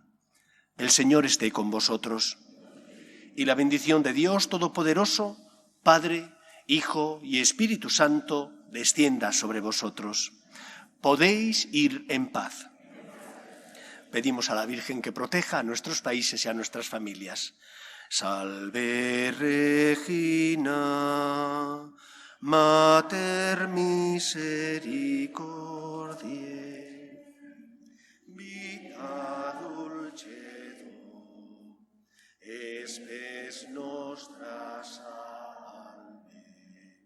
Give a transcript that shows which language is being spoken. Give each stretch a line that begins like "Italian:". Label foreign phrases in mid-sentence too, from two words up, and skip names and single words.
Spanish: El Señor esté con vosotros. Y la bendición de Dios Todopoderoso, Padre, Hijo y Espíritu Santo, descienda sobre vosotros. Podéis ir en paz. Pedimos a la Virgen que proteja a nuestros países y a nuestras familias.
Latin: Salve Regina, Mater misericordiae, vita dulcedo, espes nostra salve.